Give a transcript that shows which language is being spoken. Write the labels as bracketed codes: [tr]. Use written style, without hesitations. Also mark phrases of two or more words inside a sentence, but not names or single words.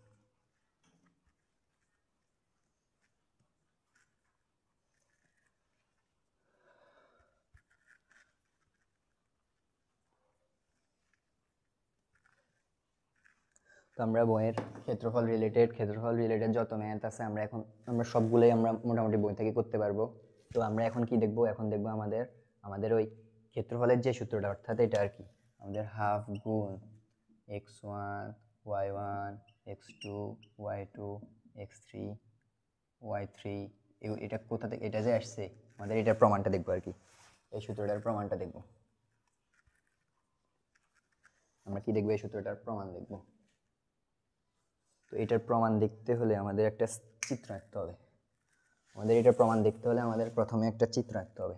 [bn] তো আমরা বইয়ের ক্ষেত্রফল রিলেটেড যত ম্যাথ আছে আমরা সবগুলোই আমরা মোটামুটি বই থেকে করতে পারবো। তো আমরা এখন কি দেখবো, এখন দেখবো আমাদের ওই ক্ষেত্রফলের যে সূত্রটা, অর্থাৎ এটা আর কি, আমাদের হাফ গুণ x1 y1 x2 y2 x3 y3, এটা কোথা থেকে এটা যে আসছে, আমাদের এটার প্রমাণটা দেখবো আর কি, এই সূত্রটার প্রমাণটা দেখবো। আমরা কি দেখবো, এই সূত্রটার প্রমাণ দেখবো। তো এটার প্রমাণ দেখতে হলে আমাদের একটা চিত্র আঁকতে হবে। আমাদের এটার প্রমাণ দেখতে হলে আমাদের প্রথমে একটা চিত্র আঁকতে হবে।